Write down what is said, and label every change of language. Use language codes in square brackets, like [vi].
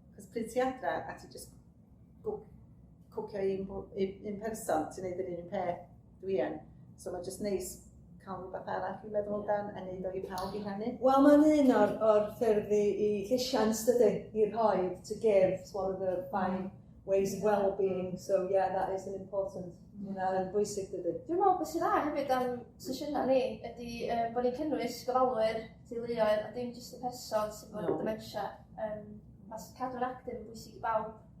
[cy] Cos pryd ti adra a ti jyst cwcio un person, ti'n neud yr un peth dwi yn. So mae'n jyst neis cael rhywbeth arall i meddwl amdan a neud o i pawb i rannu. Wel, mae'n un o'r ffyrdd i llesiant dydy, i'r rhoed, [en] to give. It's one of the 5 ways of well-being. So yeah, that is an important, [cy] yn bwysig dydy. Dwi'n meddwl beth sy'n dda hefyd am sesiynau ni ydy bod ni'n cynnwys gofalwyr teuluoedd a dim jyst y person sy'n bod dementia. Mae cadw'n actif yn bwysig i bawb.